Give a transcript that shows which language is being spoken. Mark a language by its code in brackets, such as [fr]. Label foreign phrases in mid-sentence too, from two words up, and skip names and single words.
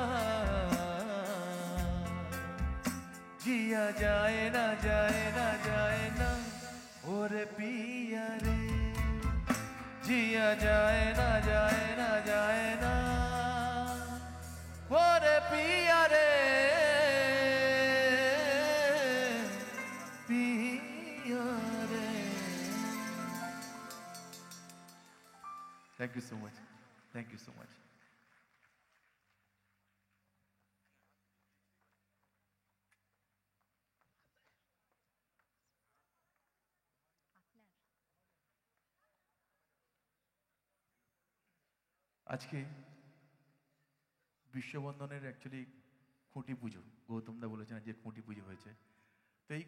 [hi] जिया जाए ना और पिया रे जिया जाए ना और पिया रे पिया रे [en] Thank you so much. Thank you so much. [bn] আজকে বিশ্ববন্ধনের অ্যাকচুয়ালি খুঁটি পুজো গৌতমদা বলেছেন যে খুঁটি পুজো হয়েছে তো এই